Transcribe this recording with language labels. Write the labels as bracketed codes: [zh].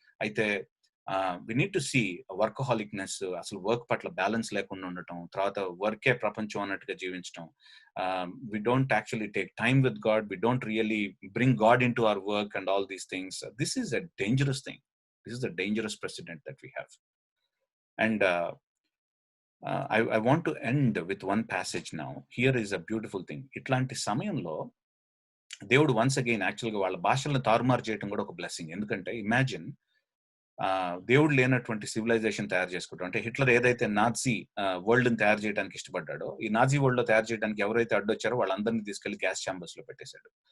[te] అయితే [en] we need to see workaholicness, [te] అసలు work పట్ల బ్యాలెన్స్ లేకుండా ఉండటం, తర్వాత వర్కే ప్రపంచం అన్నట్టుగా జీవించడం. [en] We don't actually take time with God, we don't really bring God into our work and all these things. This is a dangerous thing. This is the dangerous president that we have. And I want to end with one passage now. Here is a beautiful thing. [te] ఇట్లాంటి సమయంలో దేవుడు once again యాక్చువల్గా వాళ్ళ భాషలను తారుమారు చేయడం కూడా ఒక బ్లెస్సింగ్. ఎందుకంటే ఇమాజిన్, దేవుడు లేనటువంటి సివిలైజేషన్ తయారు చేసుకుంటాం. అంటే హిట్లర్ ఏదైతే నాజీ వరల్డ్ ని తయారు చేయడానికి ఇష్టపడ్డాడో, ఈ నాజీ వరల్డ్ లో తయారు చేయడానికి ఎవరైతే అడ్డొచ్చారో వాళ్ళందరినీ తీసుకెళ్లి గ్యాస్ ఛాంబర్స్ లో పెట్టేశాడు.